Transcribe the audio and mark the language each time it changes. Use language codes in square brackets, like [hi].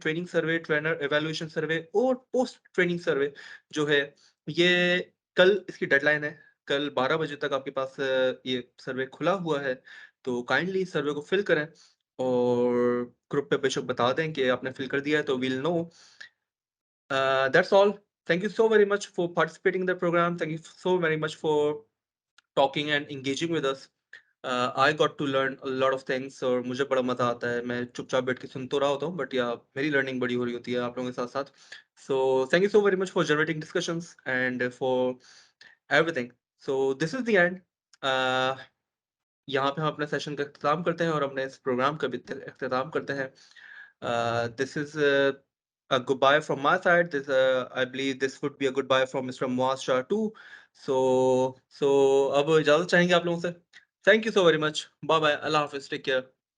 [ur] Training survey, trainer evaluation survey اور post training survey جو ہے یہ کل اس کی ڈیڈ لائن ہے. کل 12 بجے تک آپ کے پاس یہ سروے کھلا ہوا ہے, تو کائنڈلی سروے کو فل کریں اور گروپ پہ بے شک بتا دیں کہ آپ نے فل کر دیا ہے تو well know. [en] That's all. Thank you so very much for participating in the program. Thank you so very much for talking and engaging with us. I got to learn a lot of things [ur] اور مجھے بڑا مزہ آتا ہے. میں چپ چاپ بیٹھ کے سن تو رہا ہوتا ہوں, بٹ یا میری لرننگ بڑی ہو رہی ہوتی ہے آپ لوگوں کے ساتھ ساتھ. [en] So thank you so very much for generating discussions and for everything. So this is the end. [ur] یہاں پہ ہم اپنے سیشن کا اختتام کرتے ہیں اور اپنے اس پروگرام کا بھی اختتام کرتے ہیں. [en] This is a goodbye from my side. This I believe this would be a goodbye from Mr. Moaz Shah too. So [ur] اب اجازت چاہیں گے آپ لوگوں سے. [en] Thank you so very much. Bye bye. Allah Hafiz. Take care.